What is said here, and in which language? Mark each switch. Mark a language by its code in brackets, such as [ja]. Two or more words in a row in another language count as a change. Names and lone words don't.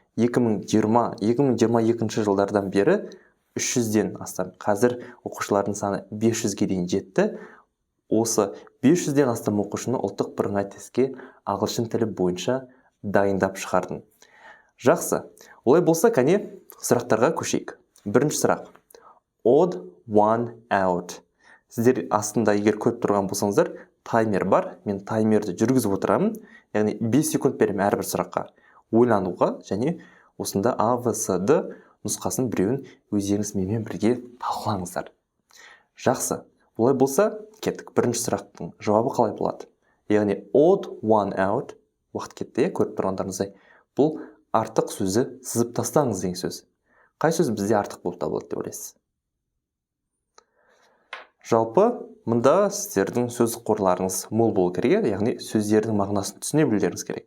[kk] 2020-2022 жылдардан бері 300-ден астам, қазір оқушылардың саны 500-ге дейін жетті. Осы 500-ден астам оқушыны ұлттық бірыңғай тестке ағылшын тілі бойынша дайындап шығардым. Жақсы, олай болса, кәне сұрақтарға көшейік. Бірінші сұрақ. [en] Odd one out. [kk] Сіздер астында егер көріп тұрған болсаңыздар, таймер бар. Мен таймерді жүргізіп отырамын. Яғни 5 секунд беремін әрбір сұраққа ойлануға, және осында А, В, С, Д нұсқасын біреуін өздеріңіз менімен бірге талқылаңыздар. Жақсы, олай болса, кеттік. Бірінші сұрақтың жауабы қалай болады? Яғни [en] odd one out, [kk] уақыт кетті, көріп тұрғандарыңыздай, бұл артық сөзі сызып тастаңыз деген сөз. Қай сөз бізде артық болып табылады деп ойлайсыз? Жалпы, мұнда сіздердің сөз қорларыңыз мол болу керек, яғни сөздердің мағынасын түсіне білулеріңіз керек.